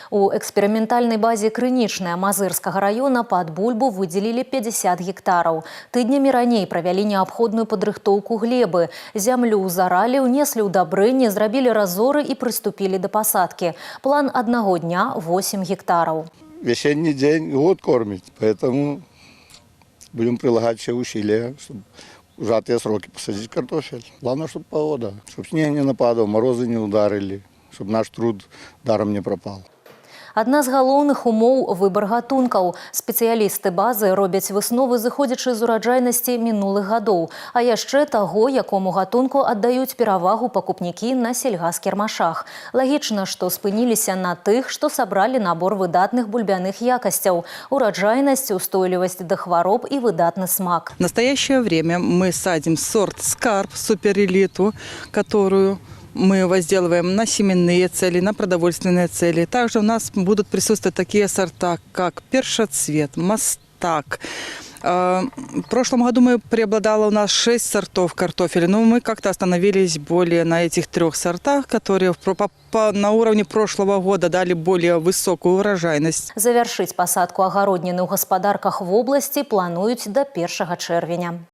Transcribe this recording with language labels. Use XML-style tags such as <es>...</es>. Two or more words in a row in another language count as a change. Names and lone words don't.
<be>У эксперыментальнай базе Крынічная Мазырскага района пад бульбу выделілі 50 гектараў. Тыднямі раней правялі неабходную падрыхтоўку глебы. Зямлю заралі, унеслі ўдабрэнне, зрабілі разоры і прыступілі да пасадкі. План аднаго дня – 8 гектараў.</be> <ru>Весенний день год кормить, поэтому будем прилагать все усилия, чтобы в сжатые сроки посадить картофель. Главное, чтобы погода, чтобы снег не нападал, морозы не ударили, чтобы наш труд даром не пропал.</ru> <be>Адна з галоўных умоў – выбар гатункаў. Спецыялісты базы робяць высновы, зыходзячы з ураджайнасці мінулых гадоў, а яшчэ таго, якому гатунку аддаюць перавагу пакупнікі на сельгазкірмашах. Лагічна, што спыніліся на тых, што сабралі набор выдатных бульбяных якасцяў – ураджайнасць, устойлівасць да хвароб і выдатны смак.</be> <ru>В настоящее время мы садим сорт «Скарб» суперэлиту, которую мы возделываем на семенные цели, на продовольственные цели. Также у нас будут присутствовать такие сорта, как першоцвет, мастак. В прошлом году преобладало у нас 6 сортов картофеля, но мы как-то остановились более на этих 3 сортах, которые на уровне прошлого года дали более высокую урожайность.</ru> <be>Завяршыць пасадку агародніны ў гаспадарках</be> <ru>в области</ru> <be>плануюць до 1 чэрвеня.</be>